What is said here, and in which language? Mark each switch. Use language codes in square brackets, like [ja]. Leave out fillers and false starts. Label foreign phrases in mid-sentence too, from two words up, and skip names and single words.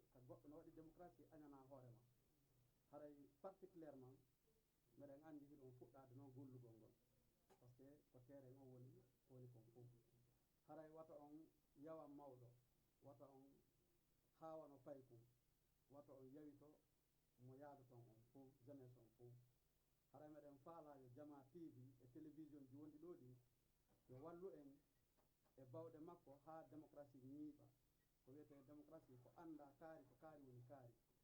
[ff] goɗɗo no waɗi démocratie añana hoorema haray particulièrement meɗen anndi hiɗon fuɗɗade noon gollugol ngol [fr] par ce que [ff] ko terrain o woni kon fof haray wata on yawan mawɗo wata on haawano paykum wata on yawito mo yaadoton on fof jeunesse on fof haray meɗen faalayo Jama TV e télévision ji wonɗi ɗo ɗi yo wallu en e bawɗe makko haa démocratie ñiiɓa ko wiyete démocratie ko annda kaari ko kaari woni kaari